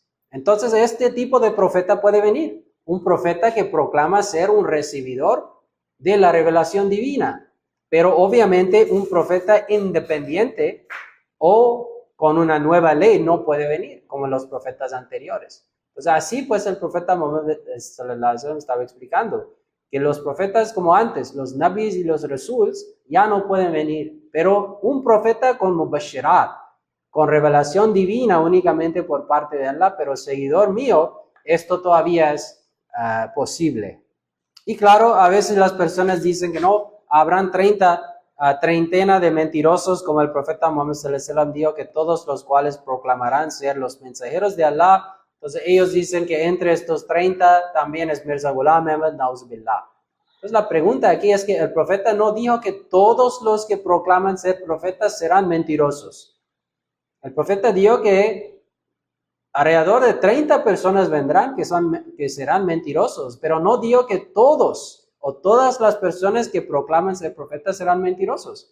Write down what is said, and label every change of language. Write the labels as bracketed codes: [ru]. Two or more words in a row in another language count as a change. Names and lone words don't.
[es] Entonces, este tipo de profeta puede venir. Un profeta que proclama ser un recibidor de la revelación divina. Pero obviamente un profeta independiente o con una nueva ley no puede venir, como los profetas anteriores. Entonces, así pues el profeta Muhammad [ar] صلى الله عليه وسلم [es] estaba explicando que los profetas como antes, los nabis y los rasuls, ya no pueden venir. Pero un profeta con mubashirat, con revelación divina únicamente por parte de Allah, pero seguidor mío, esto todavía es posible. Y claro, a veces las personas dicen que no, habrán 30 treintena de mentirosos, como el profeta Muhammad [ar] صلى الله عليه وسلم [es] dijo, que todos los cuales proclamarán ser los mensajeros de Allah. Entonces ellos dicen que entre estos 30 también es Mirza Ghulam Ahmad, Nauzubillah. Entonces la pregunta aquí es que el profeta no dijo que todos los que proclaman ser profetas serán mentirosos. El profeta dijo que alrededor de 30 personas vendrán que serán mentirosos, pero no dijo que todos o todas las personas que proclaman ser profetas serán mentirosos.